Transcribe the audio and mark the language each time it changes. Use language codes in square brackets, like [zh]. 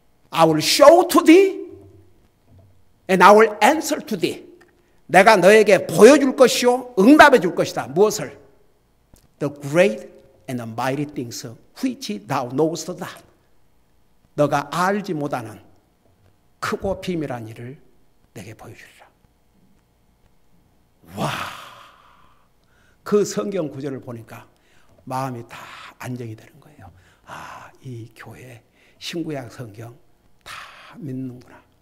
[en] I will show to thee and I will answer to thee. [ko] 내가 너에게 보여줄 것이요 응답해 줄 것이다. 무엇을? [en] The great and the mighty things which thou knowest not. [ko] 너가 알지 못하는 크고 비밀한 일을 내게 보여주리라. 와, 그 성경 구절을 보니까 마음이 다 안정이 되는 거예요. 아, 이 교회 신구약 성경 다 믿는구나.